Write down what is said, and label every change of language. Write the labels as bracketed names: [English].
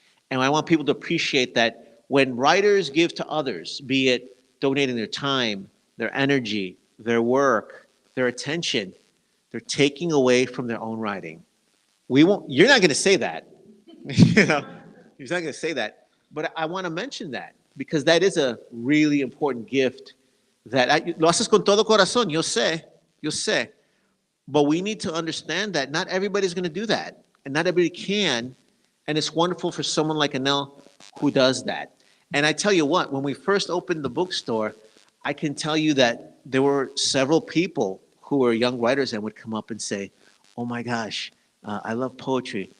[English] And I want people to appreciate that when writers give to others, be it donating their time, their energy, their work, their attention, they're taking away from their own writing. You're not going to say that. You're not going to say that. But I want to mention that because that is a really important gift. [Spanish] That lo haces con todo corazón, yo sé. [English] But we need to understand that not everybody's going to do that. And not everybody can. And it's wonderful for someone like Anel who does that. And I tell you what, when we first opened the bookstore, I can tell you that there were several people who were young writers and would come up and say, oh my gosh, I love poetry.